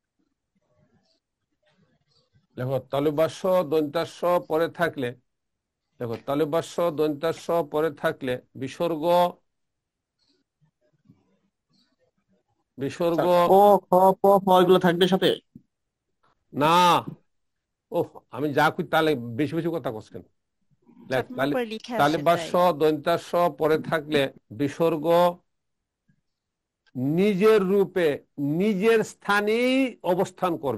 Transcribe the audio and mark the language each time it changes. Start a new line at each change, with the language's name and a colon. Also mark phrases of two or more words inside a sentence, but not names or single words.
Bangla: তালুবাস্য দন্তাস্য পরে থাকলে দেখো তালব্য দন্তাস্য পরে থাকলে বিসর্গ বিসর্গ ক খ প ফ এগুলো থাকবে সাথে? না। ওহ, আমি যা কই তাহলে বেশি বেশি কথা কইছেন। তালব্য দন্তাস্য পরে থাকলে বিসর্গ নিজের রূপে নিজের স্থানেই অবস্থান করবে।